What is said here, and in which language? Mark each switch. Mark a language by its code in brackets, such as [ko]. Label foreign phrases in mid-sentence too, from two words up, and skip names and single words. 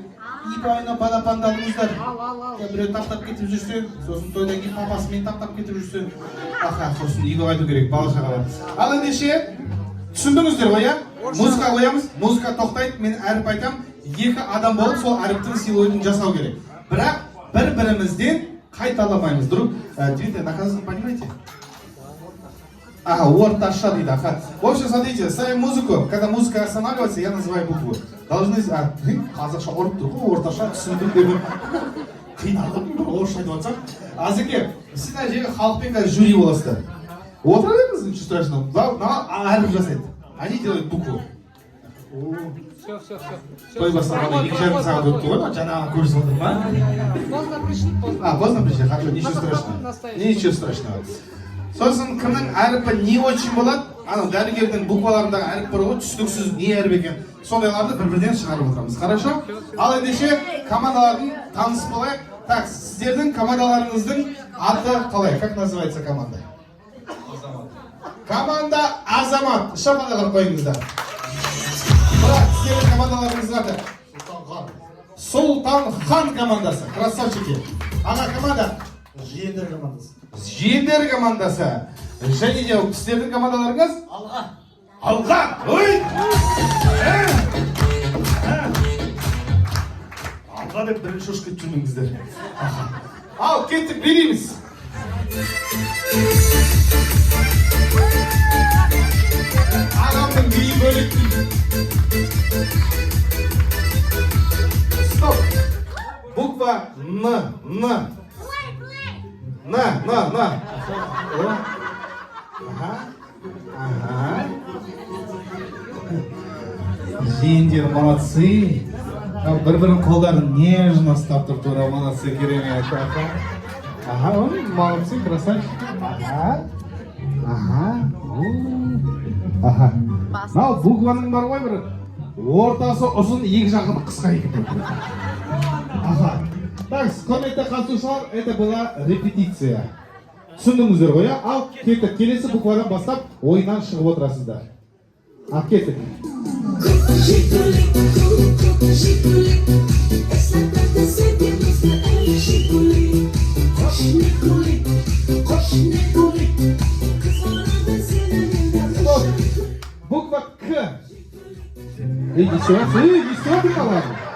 [kk] Ибайна балапандалыңыздар. Біреу таптап кетіп жүрсе, сосын тойдан кейін папасымен таптап кетіп жүрсе, аха, сосын үйге айту керек, бала шағалар. Ал ендеше, түсіндіңіздер ғой, музыка қоямыз, музыка тоқтайды, мен әріп айтам, екі адам болып сол әріптің силуетін жасау керек. Бірақ бір-бірімізден қайталамаймыз. [ru] Друг, Дмитрий, наказано, понимаете? Ага, [kk] орташа дейді, аха. [ru] В общем, смотрите, ставим музыку. Когда музыка останавливается, я называю букву. Должны... [kk] Қазақша ұрып тұр ғой, орташа түсіндім деп. Қиналып, орысша айтып жатсам. Азеке, сіз мына жерге халықпен қазір жюри боласыздар. Отыра беріңіз, [ru] ничего страшного. [kk] Әріп жасайды. [ru] Они делают букву. Все. [kk] Той басталғанда 2,5 сағат өтті ғой, жаңағы көрісіп отыр ма? [ru] Поздно пришли, поздно. Поздно пришли, хорошо, ничего страшного. Ничего страшного. [kk] Сосын кімнің әріпі [ru] не очень [kk] болады, анау дәрігердің букваларындағы әріп бар ғой, түсініксіз не әріп екен, сондайларды бір-бірден шығарып отырамыз, хорошо? Ал ендеше командалардың таныс болайық. Так, сіздердің командаларыңыздың аты қалай? [ru] Как называется команда? [kk] Команда Азамат. Шапалақ қойыңыздар. Бірақ сіздердің командаларыңыздың аты Сұлтан Хан командасы. Красавчики. Аға команда Жиендер командасы. Жиендер командасы. Және де сіздердің командаларыңыз? Алға! Ой! Алға деп бірінші ұшып кетіп жүрмеңіздер. Ал, кеттік, берейміз. Ағамның биі бөлек Стоп! [ru] Буква Н. На. Ага. [kk] Жиендер молодцы. Бір-бірінің қолдарын нежно ұстап тұр, тура молодцы, керемет. [ru] Ага, молодцы, красавчик. Ага. [kk] Мынау букваның бар ғой бір. Ортасы ұзын, екі жағын қысқа екен. Ага. Так, құрметті қатысушылар, [ru] это была репетиция. [kk] Түсіндіңіздер ғой, ал кеттік, келесі буквадан бастап ойыннан шығып отырасыздар. Ал кеттік. [ru] Буква К. Не издеваться, ладно.